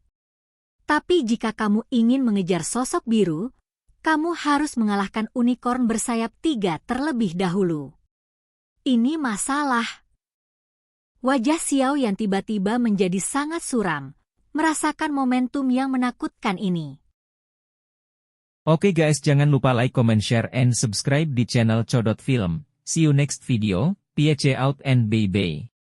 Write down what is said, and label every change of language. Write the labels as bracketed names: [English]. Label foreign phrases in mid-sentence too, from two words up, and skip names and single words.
[Indonesian] Tapi jika kamu ingin mengejar sosok biru, kamu harus mengalahkan unicorn bersayap 3 terlebih dahulu. Ini masalah. Wajah Xiao Yan tiba-tiba menjadi sangat suram, merasakan momentum yang menakutkan ini. Oke guys, jangan lupa [English] like, comment, share, and subscribe [Indonesian] di channel Codot Film. [English] See you next video, peace out and bye-bye.